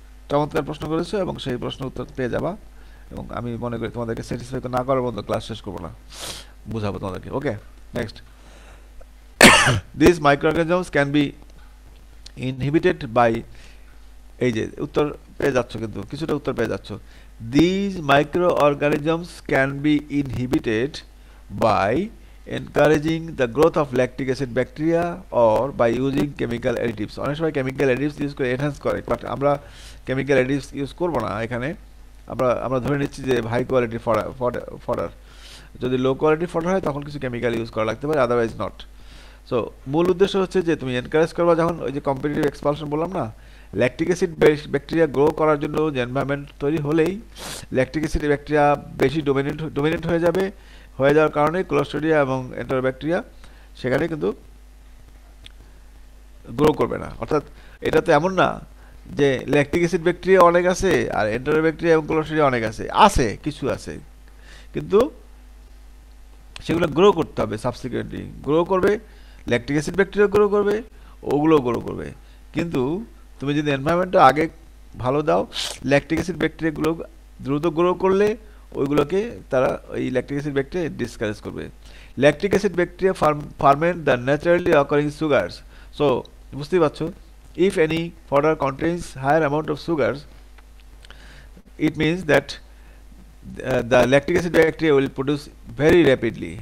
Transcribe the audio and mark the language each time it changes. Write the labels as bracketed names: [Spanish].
[Bangla] চমৎকার প্রশ্ন করেছো, এবং সেই প্রশ্ন উত্তর পেয়ে যাবা, এবং আমি মনে করি তোমাদেরকে স্যাটিসফাই না করার মতো ক্লাস শেষ করবো না, বুঝাবো তোমাদেরকে। ওকে, next. [English] this microorganisms can be inhibited by, [Bangla] এই যে উত্তর পেয়ে যাচ্ছ, কিন্তু কিছুটা উত্তর পেয়ে যাচ্ছ। [English] These microorganisms can be inhibited by encouraging the growth of lactic acid bacteria or by using chemical additives. [Bangla] অনেক সময় chemical additives ইউজ করে এনহ্যান্স করে, বাট আমরা chemical additives ইউজ করব না এখানে। আমরা ধরে নিচ্ছি যে হাই কোয়ালিটি ফডার, যদি লো কোয়ালিটি ফডার হয় তখন কিছু কেমিক্যাল ইউজ করা লাগতে পারে, [English] Otherwise not. [Bangla] সো মূল উদ্দেশ্য হচ্ছে যে তুমি এনকারেজ করবা, যখন ওই যে কম্পিটিটিভ এক্সপালশন বললাম না, ল্যাকটিক অ্যাসিড ব্যাকটেরিয়া গ্রো করার জন্য যে এনভায়রনমেন্ট তৈরি হলেই ল্যাকটিক অ্যাসিড ব্যাকটেরিয়া বেশি ডোমিনেন্ট হয়ে যাওয়ার কারণে ক্লোস্ট্রিডিয়া এবং এন্টারোব্যাকটেরিয়া সেখানে কিন্তু গ্রো করবে না। অর্থাৎ এটা তো এমন না যে ল্যাকটিক অ্যাসিড ব্যাকটেরিয়া অনেক আছে আর এন্টারোব্যাকটেরিয়া এবং ক্লোস্ট্রিডিয়া অনেক আছে, কিছু আছে, কিন্তু সেগুলো গ্রো করতে হবে, সাবসিকুয়েন্টলি গ্রো করবে, ল্যাকটিক অ্যাসিড ব্যাকটেরিয়া গ্রো করবে, ওগুলো গ্রো করবে। কিন্তু তুমি যদি এনভায়রনমেন্টটা আগে ভালো দাও, ল্যাকটিক অ্যাসিড ব্যাকটেরিয়াগুলো দ্রুত গ্রো করলে ওইগুলোকে তারা ওই ল্যাকটিক অ্যাসিড ব্যাকটেরিয়া ডিসকারেজ করবে। [English] Lactic acid bacteria ferment the naturally occurring sugars. [Bangla] So বুঝতেই পারছো, [English] if any fodder contains higher amount of sugars, it means that the lactic acid bacteria will produce very rapidly.